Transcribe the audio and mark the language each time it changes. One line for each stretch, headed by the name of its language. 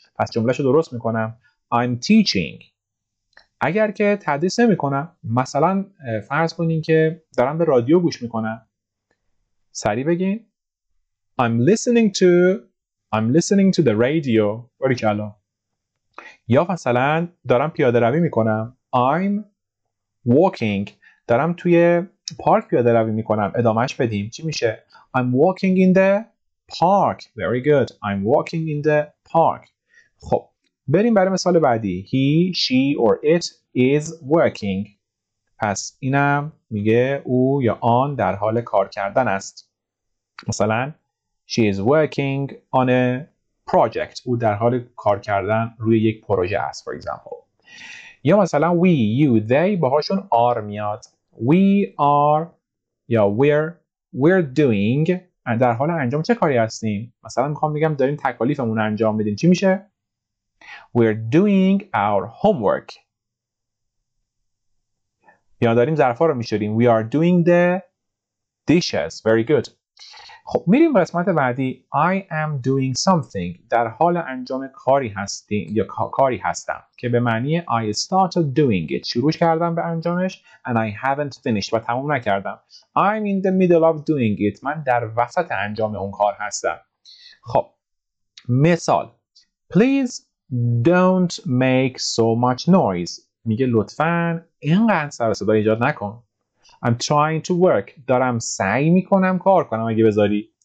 Persian: پس جملهشو درست میکنم
English: I'm teaching.
Persian: اگر که تدریس نمیکنم، مثلا فرض کنین که دارم به رادیو گوش میکنم، سریع بگین
English: I'm listening to the radio.
Persian: باریکلا. یا مثلا دارم پیاده روی میکنم
English: I'm walking.
Persian: دارم توی پارک پیاده روی میکنم. ادامهش بدیم چی میشه؟
English: I'm walking in the park. Very good. I'm walking in the park.
Persian: خب بریم برای مثال بعدی.
English: He, she or it is working.
Persian: پس اینم میگه او یا آن در حال کار کردن است.
English: مثلا she is working on a project.
Persian: او در حال کار کردن روی یک پروژه است
English: for example.
Persian: یا مثلا
English: we, you, they باهاشون are میاد. We are یا we're doing
Persian: در حال انجام چه کاری هستیم؟ مثلا میخوام بگم داریم تکالیفمون رو انجام بدیم. چی میشه؟
English: We're doing our homework.
Persian: یا داریم ظرفا رو میشوریم.
English: We are doing the dishes. Very good.
Persian: خب میریم قسمت بعدی.
English: I am doing something.
Persian: در حال انجام کاری هستیم یا کاری هستم که به معنی
English: I started doing it.
Persian: شروع کردم به انجامش
English: and I haven't finished
Persian: و تموم نکردم.
English: I'm in the middle of doing it.
Persian: من در وسط انجام اون کار هستم. خب مثال
English: Please don't make so much noise.
Persian: میگه لطفاً اینقدر سر و صدا ایجاد نکن.
English: I'm trying to work.
Persian: دارم سعی میکنم کار کنم اگه بذاری.